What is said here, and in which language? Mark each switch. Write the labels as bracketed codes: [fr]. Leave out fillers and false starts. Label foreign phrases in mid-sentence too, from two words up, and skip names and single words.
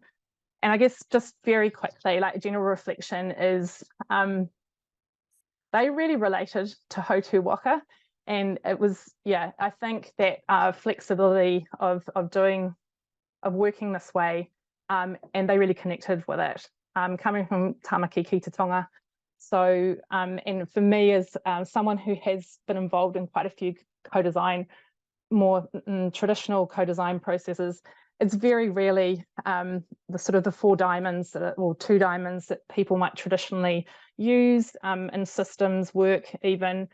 [en] And I guess just very quickly, like a general reflection is they really related to Hautū Waka. And it was, yeah, I think that flexibility of working this way, and they really connected with it, coming from Tamaki ki te tonga. So, and for me as someone who has been involved in quite a few co-design, more traditional co-design processes, it's very rarely the sort of the 4 diamonds or 2 diamonds that people might traditionally use in systems work even.